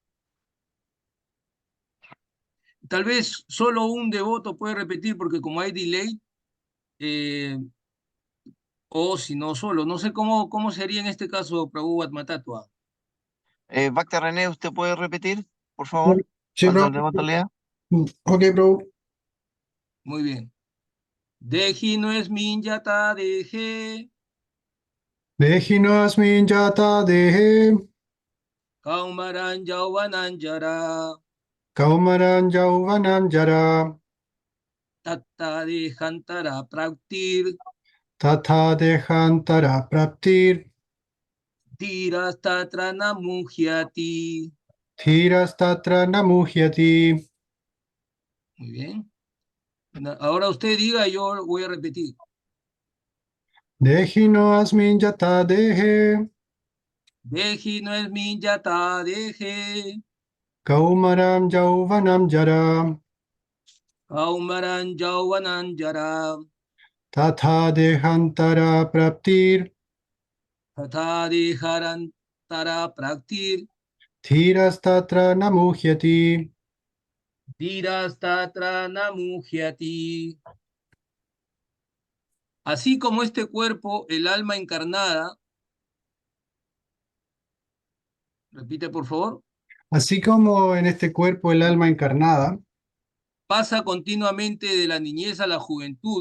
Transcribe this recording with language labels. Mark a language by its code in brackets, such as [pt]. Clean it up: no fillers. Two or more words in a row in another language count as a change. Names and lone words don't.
[es] Tal vez solo un devoto puede repetir porque como hay delay, eh, o si no solo, no sé cómo sería en este caso Prabhu Atmatattva. Bhakta René, ¿usted puede repetir, por favor, Sí, cuando bro. el devoto lea? [en] Ok, bro. [es] Muy bien. [sa] देहिनोऽस्मिन् यथा देहे, देहिनोऽस्मिन् यथा देहे, कौमारं यौवनं जरा, कौमारं यौवनं जरा, तथा देहान्तरप्राप्तिर्, तथा देहान्तरप्राप्तिर्, धीरस्तत्र न मुह्यति. धीरस्तत्र न मुह्यति. [es] Muy bien. Ahora usted diga, yo voy a repetir. [sa] देहिनोऽस्मिन् यथा देहे, देहिनोऽस्मिन् यथा देहे, कौमारं यौवनं जरा, कौमारं यौवनं जरा, तथा देहान्तरप्राप्तिर्, तथा देहान्तरप्राप्तिर्, धीरस्तत्र न मुह्यति. धीरस्तत्र न मुह्यति. [es] Así como este cuerpo, el alma encarnada, repite por favor, Así como en este cuerpo el alma encarnada pasa continuamente de la niñez a la juventud